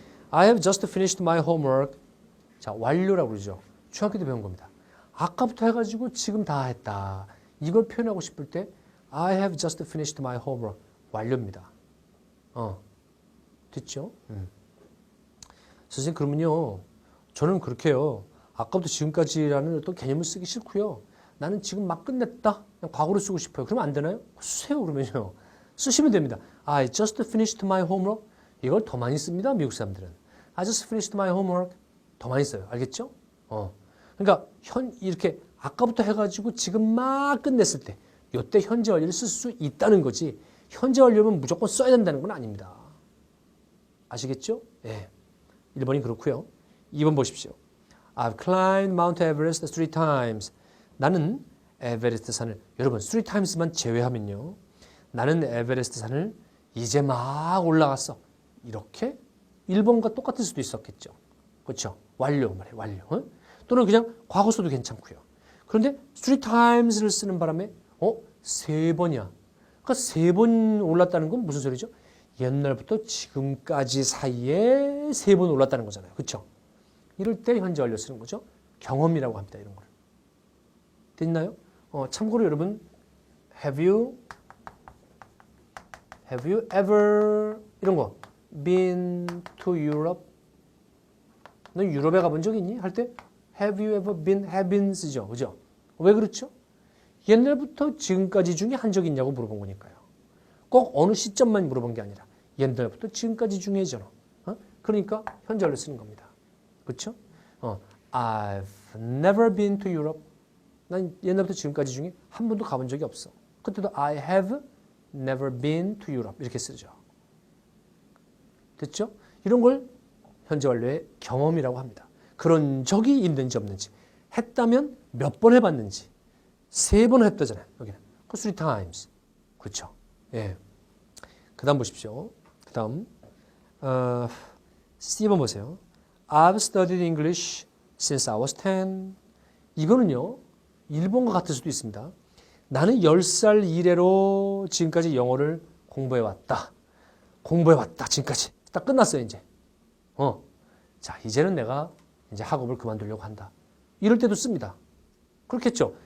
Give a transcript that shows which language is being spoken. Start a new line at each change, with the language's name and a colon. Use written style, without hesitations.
English: I have just finished my homework.
Korean: 자, 완료라고 그러죠. 중학교 때 배운 겁니다. 아까부터 해가지고 지금 다 했다.
English: 이걸 표현하고 싶을 때 I have just finished my homework.
Korean: 완료입니다. 됐죠? 선생님 그러면요. 저는 그렇게요. 아까부터 지금까지라는 어떤 개념을 쓰기 싫고요. 나는 지금 막 끝냈다. 그냥 과거로 쓰고 싶어요. 그러면 안 되나요? 쓰세요 그러면요. 쓰시면 됩니다.
English: I just finished my homework.
Korean: 이걸 더 많이 씁니다. 미국 사람들은.
English: I just finished my homework.
Korean: 더 많이 써요. 알겠죠? 그러니까 이렇게 아까부터 해가지고 지금 막 끝냈을 때 이때 현재 완료를 쓸 수 있다는 거지. 현재 완료면 무조건 써야 된다는 건 아닙니다. 아시겠죠? 예. 1번이 그렇고요. 2번 보십시오.
English: I've climbed Mount Everest 3 times.
Korean: 나는 에베레스트 산을 여러분 3 times만 제외하면요. 나는 에베레스트 산을 이제 막 올라갔어. 이렇게 1번과 똑같을 수도 있었겠죠. 그렇죠? 완료 말이에요. 완료. 또는 그냥 과거 써도 괜찮고요. 그런데 3 times를 쓰는 바람에 3번이야. 그러니까 3번 올랐다는 건 무슨 소리죠? 옛날부터 지금까지 사이에 3번 올랐다는 거잖아요. 그렇죠? 이럴 때 현재 완료 쓰는 거죠. 경험이라고 합니다. 이런 걸. 됐나요?
English: 참고로 여러분 have you ever 이런 거 been to Europe?
Korean: 너 유럽에 가본 적 있니? 할 때 have you ever been, have been 쓰죠. 그죠? 왜 그렇죠? 옛날부터 지금까지 중에 한 적이 있냐고 물어본 거니까요. 꼭 어느 시점만 물어본 게 아니라 옛날부터 지금까지 중에죠. 그러니까 현재 완료 쓰는 겁니다. 그렇죠?
English: I've never been to Europe.
Korean: 난 옛날부터 지금까지 중에 한 번도 가본 적이 없어.
English: 그때도 I have never been to Europe 이렇게 쓰죠.
Korean: 됐죠? 이런 걸 현재 완료의 경험이라고 합니다. 그런 적이 있는지 없는지, 했다면 몇 번 해봤는지, 3번 했다잖아요. 여기는 3 times. 그렇죠? 예. 그다음 보십시오. 그다음 C번 보세요.
English: I've studied English since I was 10.
Korean: 이거는요. 1번과 같을 수도 있습니다. 나는 10살 이래로 지금까지 영어를 공부해왔다. 지금까지. 딱 끝났어요, 이제. 자, 이제는 내가 이제 학업을 그만두려고 한다. 이럴 때도 씁니다. 그렇겠죠?